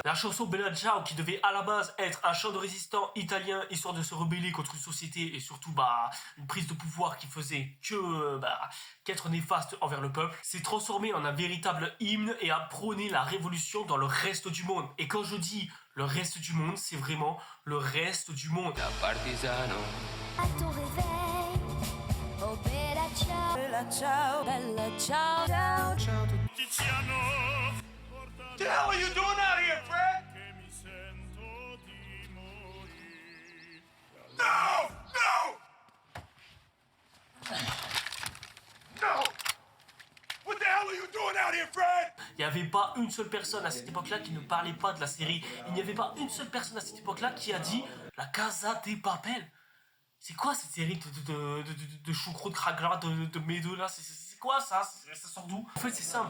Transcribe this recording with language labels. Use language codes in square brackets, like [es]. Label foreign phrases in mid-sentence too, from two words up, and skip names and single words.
[fr] La chanson Bella Ciao, qui devait à la base être un chant de résistant italien, histoire de se rebeller contre une société et surtout une prise de pouvoir qui faisait qu'être néfaste envers le peuple, s'est transformée en un véritable hymne et a prôné la révolution dans le reste du monde. Et quand je dis le reste du monde, c'est vraiment le reste du monde. À ton réveil, [it] oh bella ciao, bella ciao, bella ciao, ciao, ciao. [en] What the hell are you doing out here, Fred? No! [fr] avait pas une seule personne à cette époque-là qui ne parlait pas de la série. Il n'y avait pas une seule personne à cette époque-là qui a dit La Casa de Papel. C'est quoi cette série de choucroute cragla, de médo là? C'est quoi ça? Ça sort d'où? En fait, c'est simple.